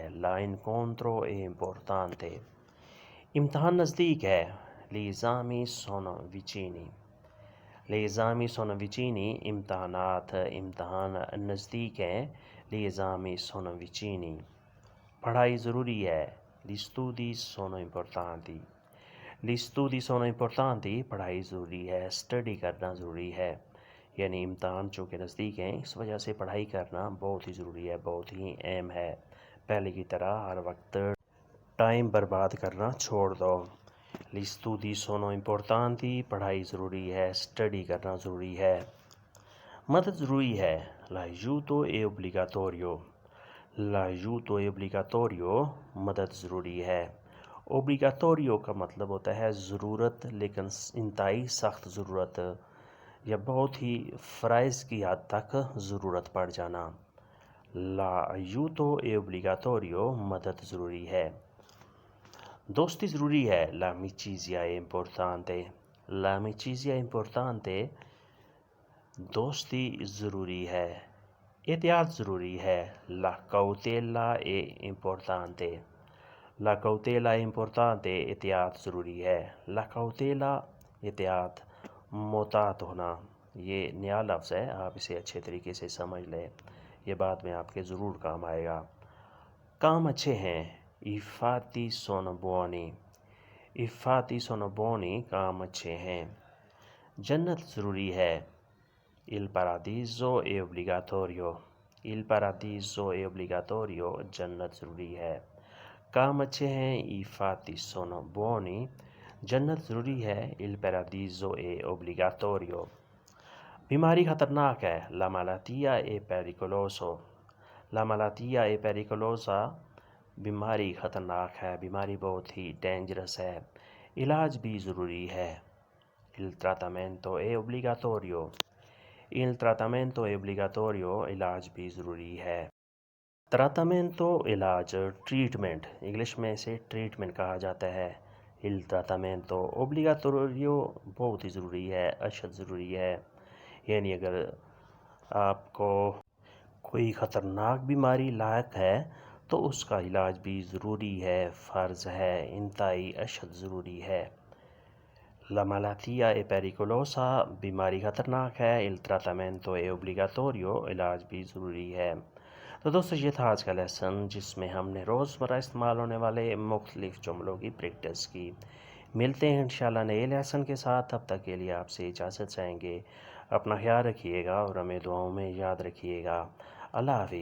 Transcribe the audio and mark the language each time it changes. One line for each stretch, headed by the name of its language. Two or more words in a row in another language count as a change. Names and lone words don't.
Italian: la incontro è importante।
Urdu: امتحان نزدیک ہے
Italian: gli esami sono vicini
Urdu: امتحان نزدیک ہیں
Italian: gli esami sono vicini।
Urdu: پڑھائی ضروری ہے
Italian: gli studi sono importanti
Urdu: پڑھائی ضروری ہے، اسٹڈی کرنا ضروری ہے، یعنی امتحان چونکہ نزدیک ہیں اس وجہ سے پڑھائی کرنا بہت ہی ضروری ہے، بہت ہی اہم ہے. پہلے کی طرح ہر وقت ٹائم برباد کرنا چھوڑ دو.
Italian: gli studi sono importanti
Urdu: پڑھائی ضروری ہے، اسٹڈی کرنا ضروری ہے. مدد ضروری ہے
Italian: l'aiuto è obbligatorio
Urdu: مدد ضروری ہے. اوبلیگاٹوریو کا مطلب ہوتا ہے ضرورت، لیکن انتہائی سخت ضرورت یا بہت ہی فرائض کی حد تک ضرورت پڑ جانا.
Italian: l'aiuto è obbligatorio
Urdu: مدد ضروری ہے. دوستی ضروری ہے
Italian: l'amicizia è importante
Urdu: دوستی ضروری ہے. احتیاط ضروری ہے
Italian: la cautela è importante
Urdu: احتیاط ضروری ہے.
Italian: la cautela
Urdu: احتیاط، محتاط ہونا، یہ نیا لفظ ہے، آپ اسے اچھے طریقے سے سمجھ لیں، یہ بعد میں آپ کے ضرور کام آئے گا. کام اچھے ہیں
Italian: i fatti sono buoni
Urdu: کام اچھے ہیں. جنت ضروری ہے
Italian: il paradiso è obbligatorio
Urdu: جنت ضروری ہے. کام اچھے ہیں
Italian: i fatti sono buoni
Urdu: جنت ضروری ہے
Italian: il paradiso è obbligatorio।
Urdu: بیماری خطرناک ہے
Italian: la malattia è pericolosa
Urdu: بیماری خطرناک ہے، بیماری بہت ہی ڈینجرس ہے. علاج بھی ضروری ہے
Italian: il trattamento è obbligatorio
Urdu: علاج بھی ضروری ہے. ٹراٹامینٹو علاج، ٹریٹمنٹ، انگلش میں اسے ٹریٹمنٹ کہا جاتا ہے.
Italian: il trattamento obbligatorio
Urdu: بہت ہی ضروری ہے، اشد ضروری ہے، یعنی اگر آپ کو کوئی خطرناک بیماری لائق ہے تو اس کا علاج بھی ضروری ہے، فرض ہے، انتہائی اشد ضروری ہے۔
Italian: La malattia è pericolosa،
Urdu: بیماری خطرناک ہے،
Italian: il trattamento è obbligatorio،
Urdu: علاج بھی ضروری ہے۔ تو دوستو یہ تھا آج کا لیسن، جس میں ہم نے روزمرہ استعمال ہونے والے مختلف جملوں کی پریکٹس کی۔ ملتے ہیں
Arabic: انشاءاللہ
Urdu: نئے لیسن کے ساتھ، تب تک کے لیے آپ سے اجازت چاہیں گے۔ اپنا خیال رکھیے گا اور ہمیں دعاؤں میں یاد رکھیے گا۔